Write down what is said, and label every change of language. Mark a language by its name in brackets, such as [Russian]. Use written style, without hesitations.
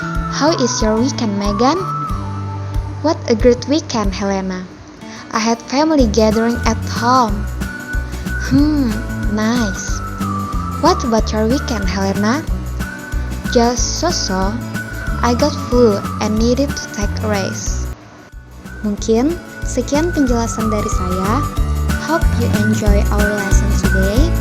[English] How is your weekend, Megan? What a great weekend, Helena. I had family gathering at home. Nice. What about your weekend, Helena? Just so-so. I got flu and needed to take a rest. [Indonesian] Mungkin sekian penjelasan dari saya. [English] Hope you enjoy our lesson today.